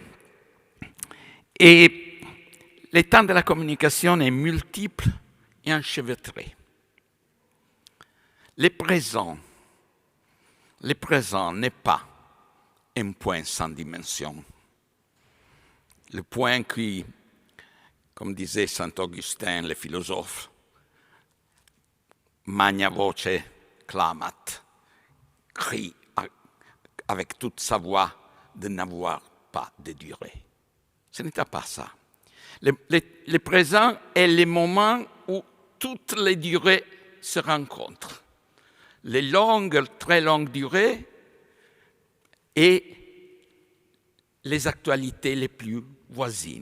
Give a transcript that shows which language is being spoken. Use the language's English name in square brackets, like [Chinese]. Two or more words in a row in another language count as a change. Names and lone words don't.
[French] Et les temps de la communication est multiple et enchevêtré. Le présent n'est pas un point sans dimension. Le point qui, comme disait saint Augustin, le philosophe, [Latin] magna voce clamat, [French] crie avec toute sa voix de n'avoir pas de durée. Ce n'était pas ça. Le présent est le moment où toutes les durées se rencontrent. Les longues, très longues durées et les actualités les plus voisines.